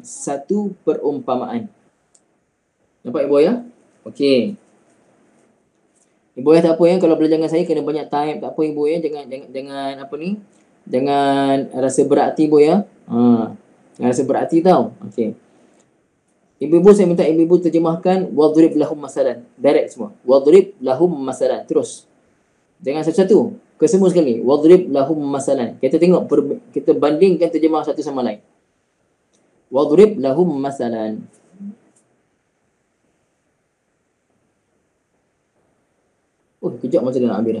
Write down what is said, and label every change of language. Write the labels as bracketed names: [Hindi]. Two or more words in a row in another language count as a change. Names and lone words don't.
[Malay] Satu perumpamaan. Nampak ibu ya? Okey. Ibu ya tak apa ya, kalau belajar dengan saya kena banyak time, tak apa ibu ya, jangan apa ni? Jangan rasa berat hati ibu ya. Jangan rasa berat hati tau. Okey. Ibu-ibu saya minta ibu-ibu terjemahkan [Arabic] واضرب لهم مثلا. [Malay] Direct semua. [Arabic] واضرب لهم مثلا. [Malay] Terus. Jangan satu-satu. Kesemua sekali. [Arabic] واضرب لهم مثلا. [Malay] Kita tengok, kita bandingkan terjemah satu sama lain. [Arabic] واضرب لهم مثلا. [Malay] Kejap masa dah nak habis dah.